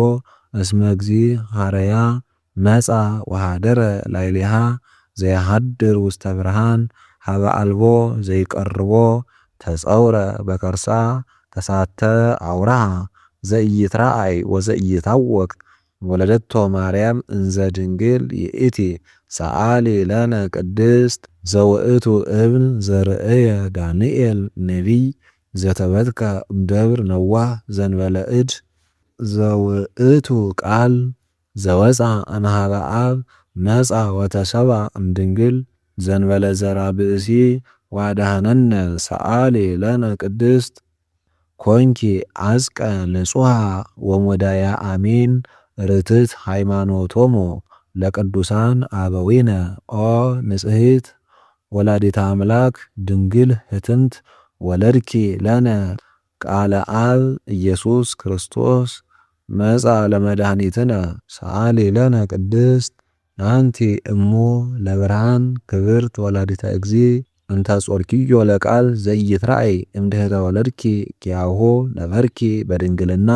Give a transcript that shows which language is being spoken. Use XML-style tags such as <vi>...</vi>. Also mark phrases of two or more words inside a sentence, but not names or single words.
<gez>እስመ እግዚእ ሐረያ መጻ ወሃደረ ላዕሌሃ ዘየሐድር ውስተ ብርሃን ሀበ አልቦ ዘይቀርቦ ተጸውረ በከርሳ ተሳተ አውራሃ ዘኢይትረአይ ወዘኢይታወቅ ወለደቶ ማርያም እንዘ ድንግል ይእቲ ሰአሊ ለነ ቅድስት ዘውእቱ እብን ዘርእየ ዳንኤል ነቢይ ዘተበትከ እምደብር ነዋህ ዘንበለ እድ ዘውእቱ ቃል ዘወፃ እምኀበ አብ መጻ ወተሰባ እምድንግል ዘንበለ ዘራ ብእሲ ዋዳሃነነ ሰአሊ ለነ ቅድስት ኮንኪ አዝቀ ንጹሐ ወሞዳያ አሚን ርትት ሃይማኖቶሙ ለቅዱሳን አበዊነ ኦ ንጽሕት ወላዲተ አምላክ ድንግል ህትምት ወለድኪ ለነ ቃለ አብ ኢየሱስ ክርስቶስ መጻ ለመድኃኒትነ ሰአሊ ለነ ቅድስት አንቲ እሙ ለብርሃን ክብርት ወላዲተ እግዚእ እንተ ጾርኪዮ ለቃል ዘይትራእይ እምድኅረ ወለድኪ ኪያሆ ነበርኪ በድንግልና</gez>